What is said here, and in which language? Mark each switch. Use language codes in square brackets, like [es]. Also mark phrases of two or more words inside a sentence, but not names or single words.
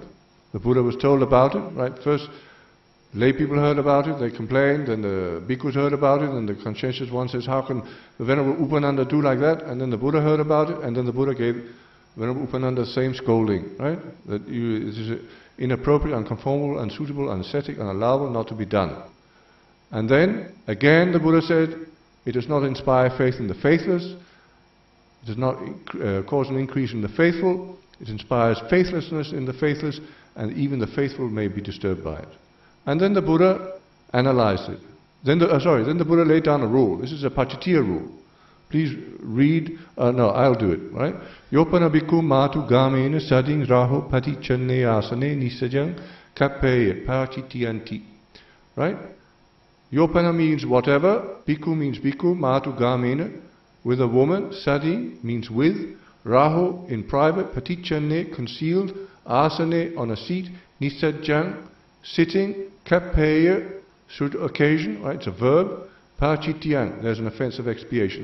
[en] The Buddha was told about it, right? First, lay people heard about it, they complained, and the bhikkhus heard about it, and the conscientious one says, how can the Venerable Upananda do like that? And then the Buddha heard about it, and then the Buddha gave Venerable Upananda the same scolding, right? That this is inappropriate, unconformable, unsuitable, unesthetic, unallowable, not to be done. And then, again, the Buddha said, it does not inspire faith in the faithless, it does not cause an increase in the faithful, it inspires faithlessness in the faithless, and even the faithful may be disturbed by it. And then the Buddha analyzed it. Then the Buddha laid down a rule. This is a pachitiya rule. Please read, no, I'll do it, right? [pi] Yopana bhikkhu matu gamena sading raho patichanne asane nisajang kappaya pachitiyanti. [en] Right? Yopana means whatever, bhikkhu means bhikkhu, [pi] matu gamena, [en] with a woman, sadi means with, raho in private, patichanne concealed, asane, on a seat, nisajjang, sitting, kapeya, should occasion, right, it's a verb, pachityang, there's an offense of expiation.